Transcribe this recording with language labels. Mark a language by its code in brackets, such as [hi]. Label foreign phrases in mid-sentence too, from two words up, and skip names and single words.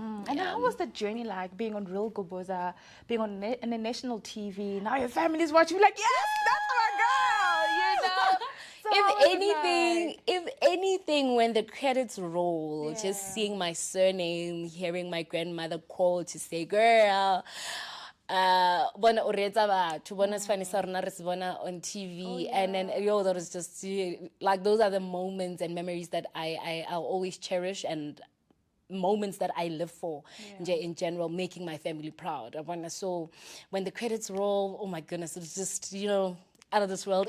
[en] And how was the journey like, being on Real Goboza, being on a national TV? Now your family's watching, you're like, yes, that's my girl, you know? So If anything, when the credits roll, just seeing my surname, hearing my grandmother call to say, girl, [tn] bona o reetsa batho, bona sefane sa rona re se bona [en] on TV, and then that was just like, those are the moments and memories that I'll always cherish, and moments that I live for in general, making my family proud. So when the credits roll, oh my goodness, it's just, out of this world.